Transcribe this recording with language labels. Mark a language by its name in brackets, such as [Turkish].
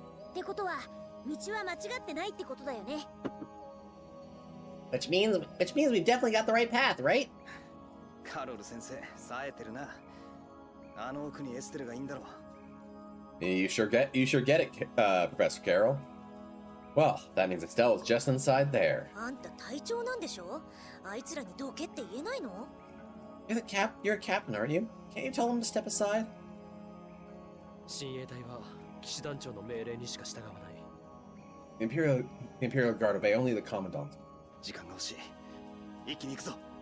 [Japanese] ってことは道は間違ってないってことだよね。 [English] Which means we've definitely got the right path, right? [Japanese] カロル先生、冴えてるな。あの奥にエステルがいいんだろう。 [English] You sure get it, Professor Carroll. Well, that means Estelle's just inside there. [Japanese] あんた隊長なんでしょ？あいつらにどけって言えないの？ [English] You're a captain, aren't you? Can't you tell them to step aside? [Japanese] 親衛隊は騎士団長の命令にしか従わない。 [English] The Imperial Guard obey only the Commandant. [Japanese] 時間が欲しい。一気に行くぞ。